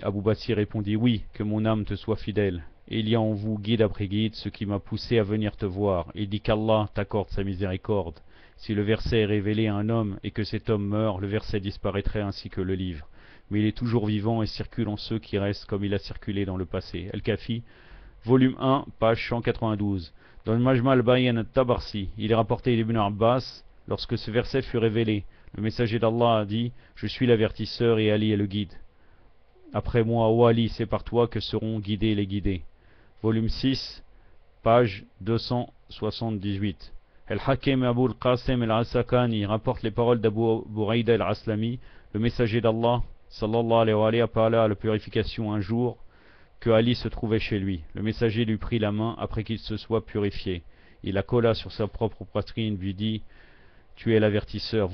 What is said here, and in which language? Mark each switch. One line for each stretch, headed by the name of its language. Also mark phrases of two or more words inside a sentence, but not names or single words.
French: Abu Basir répondit, oui, que mon âme te soit fidèle. Et il y a en vous, guide après guide, ce qui m'a poussé à venir te voir. Il dit qu'Allah t'accorde sa miséricorde. Si le verset est révélé à un homme et que cet homme meurt, le verset disparaîtrait ainsi que le livre. Mais il est toujours vivant et circule en ceux qui restent comme il a circulé dans le passé. Al-Kafi, volume 1, page 192. Dans le Majma al-Bayan al-Tabarsi, il est rapporté d'Ibn Abbas, lorsque ce verset fut révélé, le messager d'Allah a dit « Je suis l'avertisseur et Ali est le guide. Après moi, ô Ali, c'est par toi que seront guidés les guidés. » Volume 6, page 278. Al-Hakim Abu al-Qasim al-Asakani rapporte les paroles d'Abu Buraïda al-Aslami, le messager d'Allah,
Arabic: صلى الله عليه وعليه,
French: appela à la purification un jour que Ali se trouvait chez lui. Le messager lui prit la main après qu'il se soit purifié. Il la colla sur sa propre poitrine, lui dit: tu es l'avertisseur.